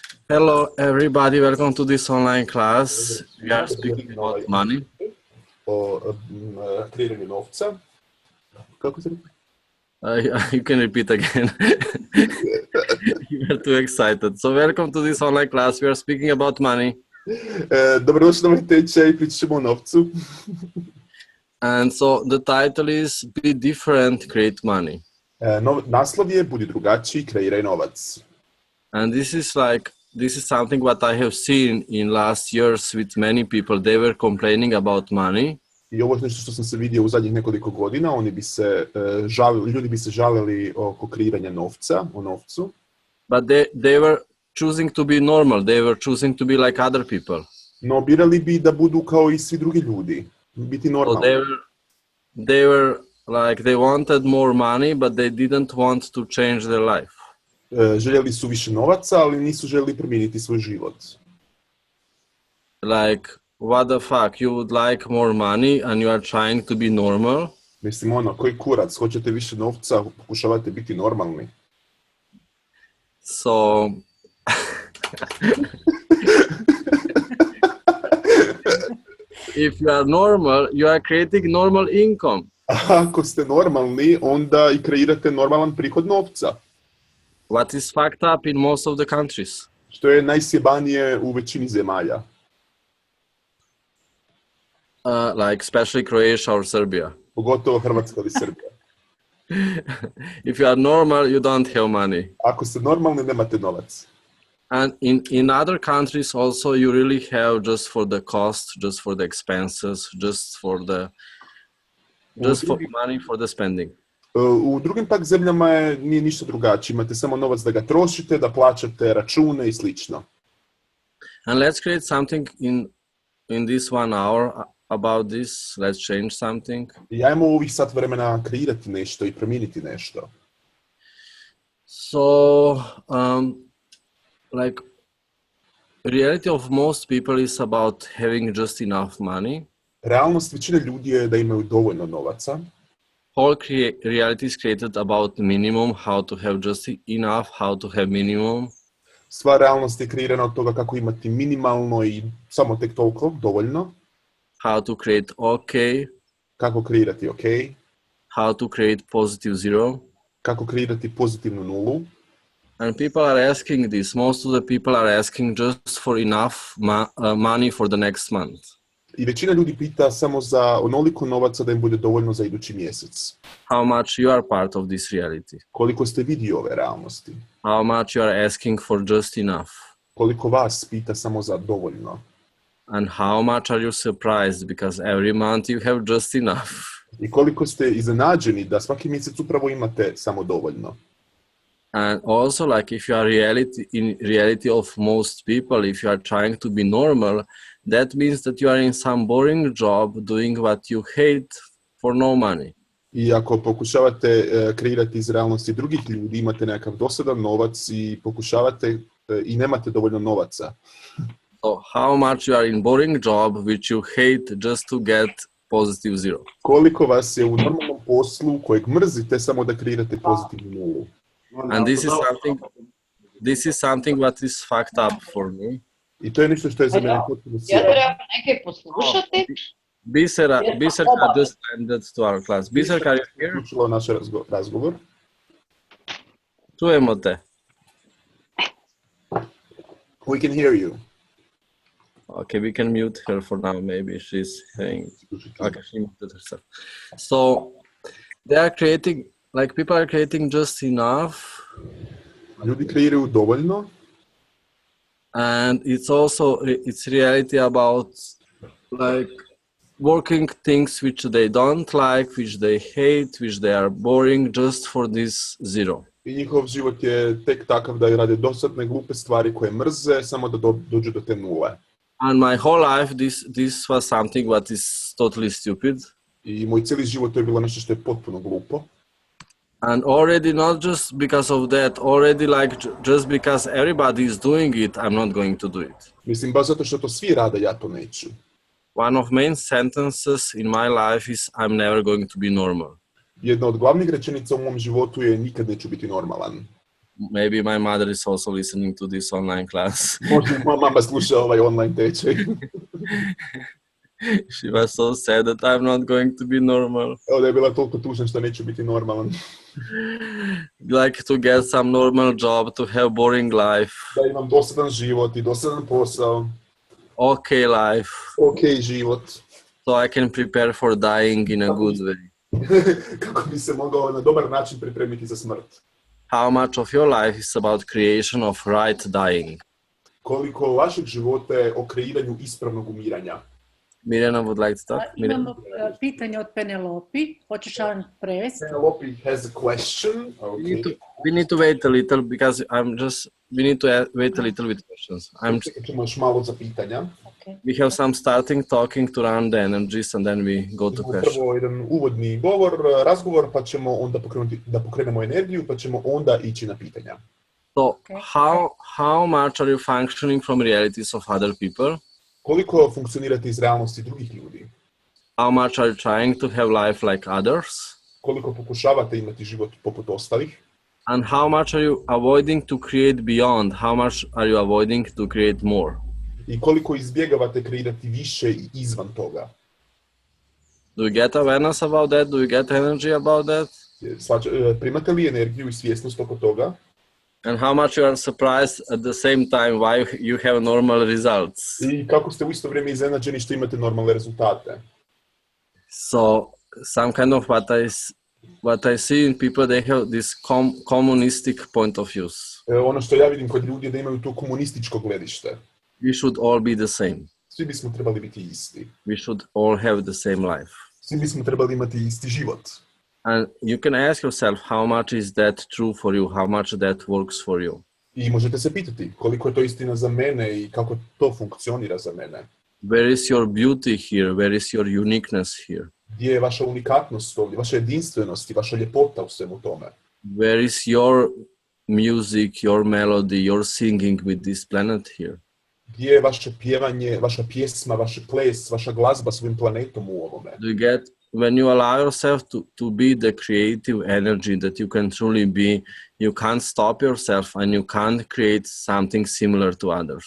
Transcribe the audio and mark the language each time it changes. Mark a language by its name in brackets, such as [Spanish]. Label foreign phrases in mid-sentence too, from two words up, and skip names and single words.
[English] Hello, everybody. Welcome to this online class. We are speaking about money. [Croatian] O kreiranju novca. Kako se [English] You can repeat again. You are too excited. So, welcome to this online class. We are speaking about money. [Croatian] Dobrodošli na ovaj tečaj, pričat ćemo o novcu. [English] And so, the title is Be Different, Create Money. [Croatian] Naslov je Budi drugačiji, kreiraj novac. [English] And this is something what I have seen in last years with many people. They were complaining about money. [Croatian] I ovo je nešto što sam se vidio u zadnjih nekoliko godina. Ljudi bi se žalili oko kreiranja novca, o novcu. [English] But they were choosing to be normal. They were choosing to be like other people. [Croatian] No, birali bi da budu kao i svi drugi ljudi. Biti normalni. [English] So they were like, they wanted more money, but they didn't want to change their life. [Croatian] Željeli su više novaca, ali nisu željeli promijeniti svoj život. [English] Like, what the fuck, you would like more money and you are trying to be normal? [Croatian] Mislim, koji kurac, hoćete više novca, pokušavate biti normalni. [English] So, if you are normal, you are creating normal income. [Croatian] Ako ste normalni, onda i kreirate normalan prihod novca. [English] What is fucked up in most of the countries? [Croatian] Što je najsjebanije u većini zemalja. [English] Like especially Croatia or Serbia. [Croatian] Pogotovo Hrvatska ili Srbija. [English] If you are normal, you don't have money. [Croatian] Ako ste normalni, nemate novac. [English] And in other countries also, you really have just for the cost, just for the expenses, just for money for the spending. [Croatian] U drugim pak zemljama nije ništa drugačije. Imate samo novac da ga trošite, da plaćate račune i slično. [English] And let's create something in this 1 hour about this. Let's change something. [Croatian] I ajmo u ovih sat vremena kreirati nešto i promijeniti nešto. [English] So, like, reality of most people is about having just enough money. [Croatian] Realnost većine ljudi je da imaju dovoljno novaca. [English] Whole reality is created about minimum, how to have just enough, how to have minimum. [Croatian] Sva realnost je kreirana od toga kako imati minimalno i samo tek toliko, dovoljno. [English] How to create okay. [Croatian] Kako kreirati ok. [English] How to create positive zero. [Croatian] Kako kreirati pozitivnu nulu. [English] And people are asking this. Most of the people are asking just for enough money for the next month. [Croatian] I većina ljudi pita samo za onoliko novaca da im bude dovoljno za idući mjesec. [English] How much you are part of this reality? [Croatian] Koliko ste vidio ove realnosti? [English] How much you are asking for just enough? [Croatian] Koliko vas pita samo za dovoljno? [English] And how much are you surprised because every month you have just enough? [Croatian] I koliko ste iznenađeni da svaki mjesec upravo imate samo dovoljno? [English] And also, like, if you are in reality of most people, if you are trying to be normal, that means that you are in some boring job doing what you hate for no money. [Croatian] I ako pokušavate kreirati iz realnosti drugih ljudi, imate nekakav dosadan novac i pokušavate i nemate dovoljno novaca. [English] So how much you are in boring job which you hate just to get positive zero? [Croatian] Koliko vas je u normalnom poslu kojeg mrzite samo da kreirate pozitivnu nulu? [English] And this is something what is fucked up for me. [Croatian] I to je nešto što je za mene potpuno sjajno. Ja treba neke poslušati. [English] Biserka just ended to our class. Biserka, are you here? [Croatian] Uključilo naš razgovor. Čujemo te. [English] We can hear you. Okay, we can mute her for now. Maybe she's saying. Okay, she muted herself. So they are creating, like, people are creating just enough. [Croatian] Ljudi kreiraju dovoljno. [English] And it's reality about, like, working things which they don't like, which they hate, which they are boring, just for this zero. [Croatian] I njihov život je tek takav da rade dosadne glupe stvari koje mrze, samo da dođu do te nule. [English] And my whole life, this was something what is totally stupid. [Croatian] I moj cijeli život to je bilo nešto što je potpuno glupo. [English] And already not just because of that, already like just because everybody is doing it, I'm not going to do it. [Croatian] Mislim, baš zato što to svi rade, ja to neću. [English] One of main sentences in my life is I'm never going to be normal. [Croatian] Jedna od glavnih rečenica u mom životu je nikad neću biti normalan. [English] maybe my mother is also listening to this online class. [Croatian] Možda i moja mama sluša ovaj online tečaj. [English] She was so sad that I'm not going to be normal. [Croatian] Evo da je bila toliko tužna što neću biti normalan. [English] Like to get some normal job, to have boring life, [Croatian] Da imam dosadan život i dosadan posao. [English] okay life, [Croatian] Ok život. [English] so I can prepare for dying in a good way. [Croatian] Kako bi se mogao na dobar način pripremiti za smrt. [English] How much of your life is about creation of right dying? [Croatian] Koliko vašeg života je o kreiranju ispravnog umiranja. [English] Mirjana would like to talk. [Croatian] Imamo pitanje od Penelopi. Hoćeš vam prevesti? [English] Penelope has a question. We need to wait a little because we need to wait a little with questions. [Croatian] Čekat ćemo još malo za pitanja. [English] Okay. We have some starting talking to run the energies and then we go to questions. [Croatian] Prvo jedan uvodni razgovor, pa ćemo onda pokrenemo energiju, pa ćemo onda ići na pitanja. [English] So how much are you functioning from realities of other people? [Croatian] Koliko funkcionirate iz realnosti drugih ljudi? [English] How much are you trying to have life like others? [Croatian] Koliko pokušavate imati život poput ostalih? [English] And how much are you avoiding to create beyond? How much are you avoiding to create more? [Croatian] I koliko izbjegavate kreirati više i izvan toga? [English] Do you get awareness about that? Do you get energy about that? [Croatian] Primate li energiju i svjesnost oko toga? [English] And how much you are surprised at the same time why you have normal results? [Croatian] I kako ste u isto vrijeme iznenađeni što imate normalne rezultate? [English] So some kind of what I see in people, they have this communistic point of views. [Croatian] Ono što ja vidim kod ljudi je da imaju to komunističko gledište. [English] We should all be the same. [Croatian] Svi bismo trebali biti isti. [English] We should all have the same life. [Croatian] Svi bismo trebali imati isti život. [English] And you can ask yourself how much is that true for you, how much that works for you. [Croatian] I možete se pitati koliko je to istina za mene i kako to funkcionira za mene. [English] Where is your beauty here? Where is your uniqueness here? [Croatian] Gdje je vaša unikatnost ovdje, vaša jedinstvenost i vaša ljepota u svemu tome? [English] Where is your music, your melody, your singing with this planet here? [Croatian] Gdje je vaše pjevanje, vaša pjesma, vaš ples, vaša glazba s ovim planetom u ovome? [English] Do you get, when you allow yourself to be the creative energy that you can truly be, you can't stop yourself and you can't create something similar to others.